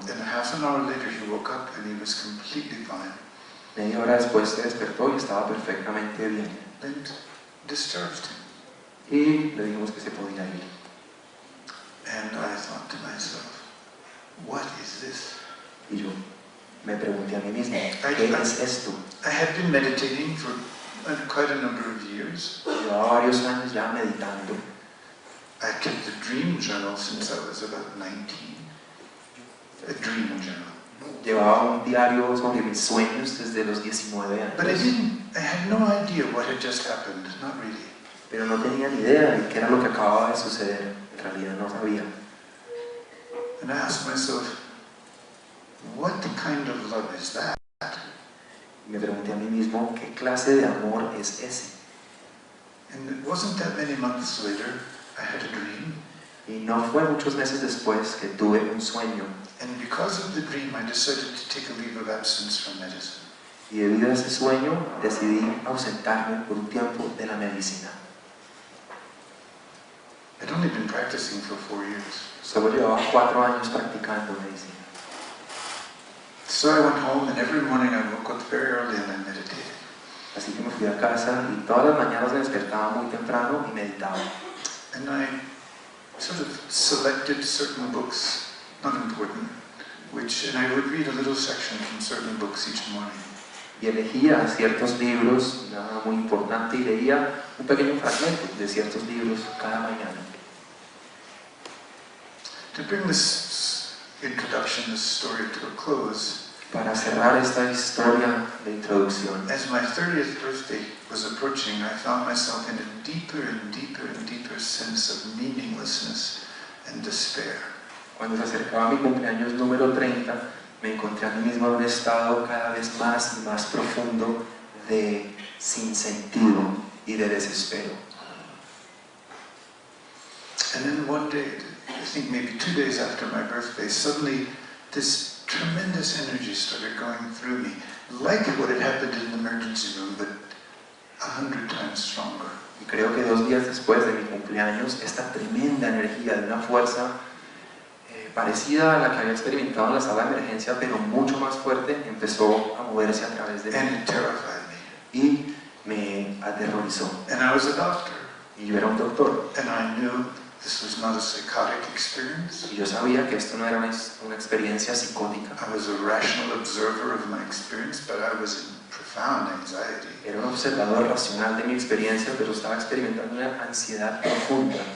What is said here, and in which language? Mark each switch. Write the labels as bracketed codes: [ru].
[en] And half an hour later, he woke up, and he was completely fine. [es] Media hora después se despertó y estaba perfectamente bien. [en] Then discharged him. [es] Y le dijimos que se podía ir. [en] And I thought to myself, what is this? [es] Y yo me pregunté a mí mismo, ¿qué es esto? [en] I had been meditating for quite a number of years. [es] Llevaba varios años ya meditando. [en] I kept a dream journal since I was about 19. A dream journal. [es] Llevaba un diario sobre mis sueños desde los 19 años. [en] But I had no idea what had just happened, not really. [es] Pero no tenía ni idea de qué era lo que acababa de suceder. En realidad no sabía. [en] And I asked myself, what kind of love is that? [es] Me pregunté a mí mismo, ¿qué clase de amor es ese? [en] And it wasn't that many months later, I had a dream. [es] Y no fue muchos meses después que tuve un sueño. [en] And because of the dream, I decided to take a leave of absence from medicine. [es] Y debido a ese sueño, decidí ausentarme por un tiempo de la medicina. [en] I'd only been practicing for 4 years. [es] Solo llevaba 4 años practicando medicina. [en] So I went home, and every morning I woke up very early and I meditated. [es] Así que me fui a casa y todas las mañanas me despertaba muy temprano y meditaba. [en] And I sort of selected certain books, not important, and I would read a little section from certain books each morning. [es] Y elegía ciertos libros, nada muy importante, y leía un pequeño fragmento de ciertos libros cada mañana. [en] To bring this introduction, this story to a close, [es] Para cerrar esta historia de introducción, [en] as my 30th birthday was approaching, I found myself in a deeper and deeper and deeper sense of meaninglessness and despair. [es] cuando se acercaba mi cumpleaños número 30, me encontré a mí mismo en un estado cada vez más y más profundo de sinsentido y de desespero. [en] And then one day, I think maybe 2 days after my birthday, suddenly this tremendous energy started going through me, like what had happened in the emergency room, but 100 times stronger. [es] Y creo que 2 días después de mi cumpleaños, esta tremenda energía de una fuerza parecida a la que había experimentado en la sala de emergencia, pero mucho más fuerte, empezó a moverse a través de [en] And [es] mí [en] it terrified me. [es] y me aterrorizó. [en] And I was a doctor, [es] Y yo era un doctor, [en] and I knew this was not a psychotic experience. [es] y yo sabía que esto no era una experiencia psicótica. [en] I was a rational observer of my experience, but I was in profound anxiety. [es] Era un observador racional de mi experiencia, pero estaba experimentando una ansiedad profunda.